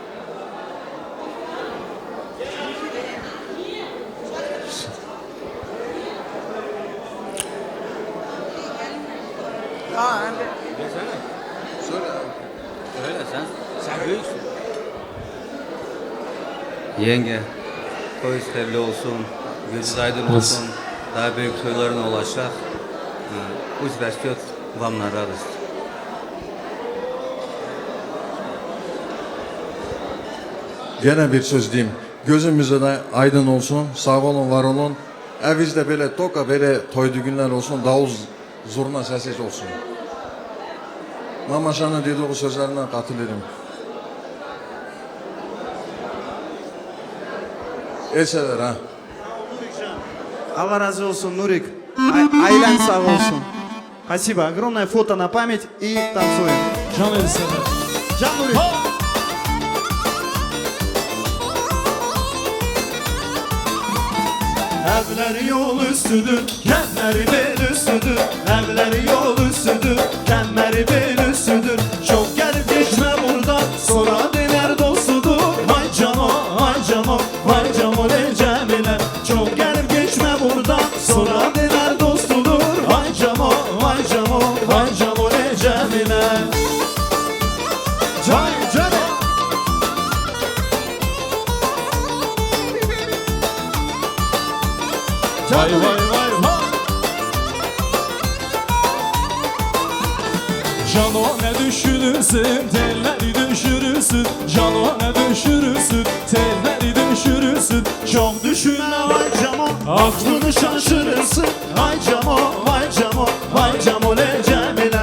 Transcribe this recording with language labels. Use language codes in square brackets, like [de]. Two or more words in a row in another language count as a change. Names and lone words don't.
[tr] Ha Enver. Söyle. Öyle sen büyüksün. Yenge, toyunuz hayırlı olsun, gözünüz aydın olsun. Daha büyük toylarına ulaşacak. [ru] Пусть растет вам на радость. [tr] Gene bir söz diyeyim. Gözümüze de aydın olsun. Sağ olun, var olun. Evizde böyle toka böyle toy düğünler olsun, davul zurna sesi olsun. Mamaşanın dediği sözlerine katılıyorum. Eseler ha. Allah разы olsun Нурик. Ailen sağ olsun. [ru] Спасибо. Огромное фото на память и танцуем. [tr] Can elseler. Can Нурик. Evler yol üstüdür, kemeri bel üstüdür. Evler yol üstüdür, kemeri bel üstüdür. Çok gelip geçme buradan, sonra döner dostudur. Vay camo, vay camo, vay camo ne cemile. Çok gelip geçme buradan, sonra döner dostudur. Vay camo, vay camo, vay camo ne cemile. Cay camo. Vay vay vay vay. Cano ne düşürürsün, telleri düşürürsün. Cano ne düşürürsün, telleri düşürürsün. Çok düşünme vay camo, aklını şaşırırsın. Vay camo, vay camo, vay camo ne cemile.